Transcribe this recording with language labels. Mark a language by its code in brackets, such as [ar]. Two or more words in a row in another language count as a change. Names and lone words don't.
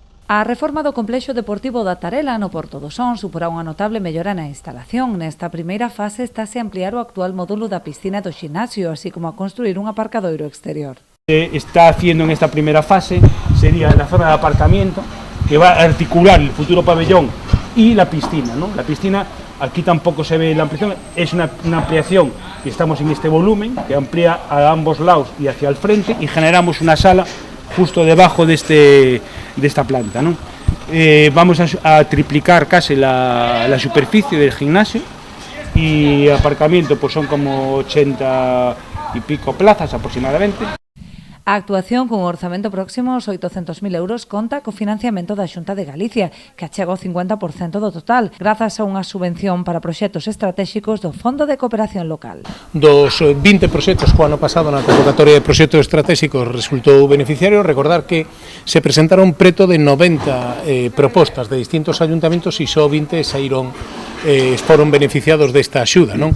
[gl] A reforma do complexo deportivo da Tarela no Porto do Son suporá unha notable mellora na instalación. Nesta primeira fase estáse a ampliar o actual módulo da piscina do ximnasio, así como a construir un aparcadoiro exterior. [es] Está haciendo en esta primera fase sería la zona de aparcamiento que va a articular el futuro pabellón y la piscina, ¿no? La piscina, aquí tampoco se ve la ampliación, es una ampliación que estamos en este volumen que amplía a ambos lados y hacia el frente y generamos una sala justo debajo de esta planta, ¿no? Vamos a triplicar casi la superficie del gimnasio y aparcamiento pues son como 80 y pico plazas aproximadamente. [gl] A actuación con un orzamento próximo aos 800.000 euros conta co financiamento da Xunta de Galicia, que achega o 50% do total, grazas a unha subvención para proxectos estratégicos do Fondo de Cooperación Local. Dos 20 proxectos que o ano pasado na convocatoria de proxectos estratégicos resultou beneficiario, recordar que se presentaron preto de 90 propostas de distintos ayuntamentos e só 20 saíron foron beneficiados desta axuda, non?